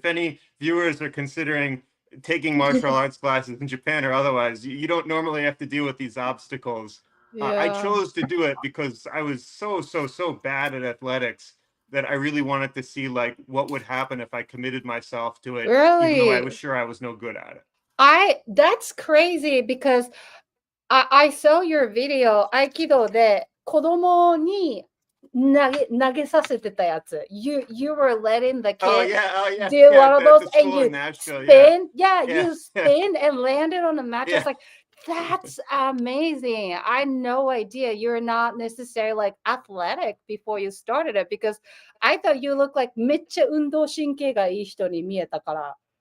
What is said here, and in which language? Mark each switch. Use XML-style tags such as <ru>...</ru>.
<en>If any viewers are considering taking martial arts classes in Japan or otherwise, you don't normally have to deal with these obstacles. I chose to do it because I was so bad at athletics that I really wanted to see like what would happen if I committed myself to it, even though I was sure I was no good at it. That's crazy because I saw your video</en> <ja>合気道で子供に投げさせてたやつ.</ja> <en>You were letting the kid do one of those and you spin. You spin and landed on the mat. Just like, that's amazing. I had no idea you're not necessarily like athletic before you started it because I thought you looked like</en> <ja>めっちゃ運動神経がいい人に見えたから.</ja>